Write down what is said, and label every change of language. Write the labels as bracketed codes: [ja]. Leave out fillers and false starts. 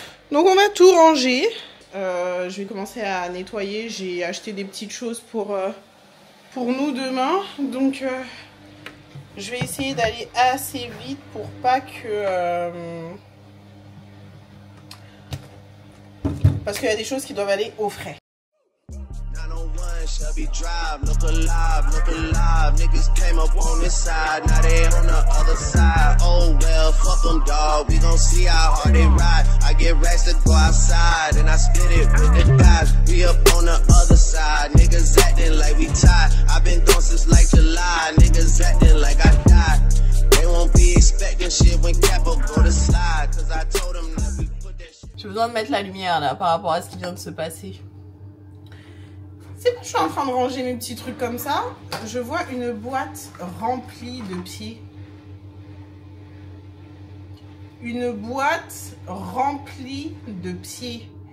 [fr] Donc on va tout ranger. Je vais commencer à nettoyer, j'ai acheté des petites choses pour nous demain. Donc je vais essayer d'aller assez vite pour pas que... parce qu'il y a des choses qui doivent aller au frais. [en] Shelby Drive, look alive, niggas came up on this side, now they on the other side, oh well, fuck them dawg, we gon' see how hard they ride, I get racks to go outside, and I spit it with the guys, we up on the other side, niggas acting like we tied, I've been gone since like July, niggas acting like I died, they won't be expecting shit when Capo go to slide, cause I told them that we put that shit... [fr] J'ai besoin de mettre la lumière là, par rapport à ce qui vient de se passer. C'est pas, je suis en train de ranger mes petits trucs comme ça. Je vois une boîte remplie de pieds. Une boîte remplie de pieds.